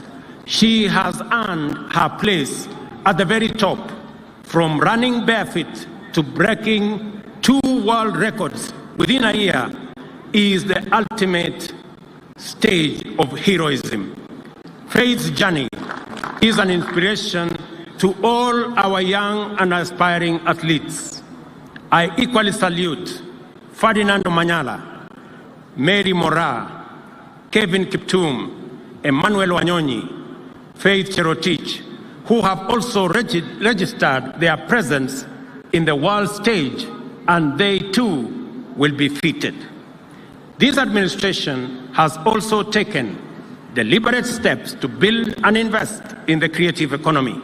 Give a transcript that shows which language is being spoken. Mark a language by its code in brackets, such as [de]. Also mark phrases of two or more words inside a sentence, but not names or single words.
[en] She has earned her place at the very top, from running barefoot to breaking 2 world records within a year, is the ultimate stage of heroism. Faith's journey is an inspiration to all our young and aspiring athletes. I equally salute Ferdinando Manyala, Mary Mora, Kevin Kiptum, Emmanuel Wanyonyi, Faith Cherotich, who have also registered their presence in the world stage, and they too will be fitted. This administration has also taken deliberate steps to build and invest in the creative economy.